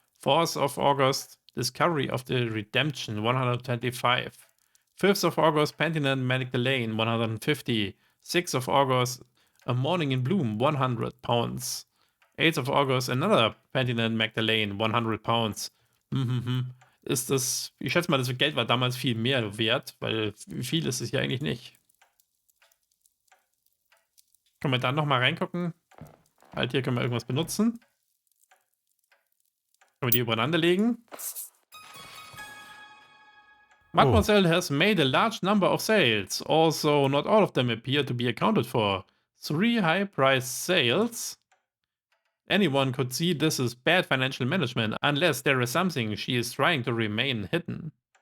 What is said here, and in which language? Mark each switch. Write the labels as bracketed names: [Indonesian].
[English] 4th of August, Discovery of the Redemption, 125. 5th of August, Pentinent Magdalene, 150. 6th of August, A Morning in Bloom, 100 pounds. 8th of August, another Pentinent Magdalene, 100 pounds. [German] Ist das, ich schätze mal, das Geld war damals viel mehr wert, weil viel ist es ja eigentlich nicht. Können wir dann nochmal reingucken? Halt, hier können wir irgendwas benutzen. Können wir die übereinander legen? [English] Mademoiselle has made a large number of sales. Also, not all of them appear to be accounted for. 3 high-priced sales. Anyone could see this is bad financial management unless there is something she is trying to remain hidden.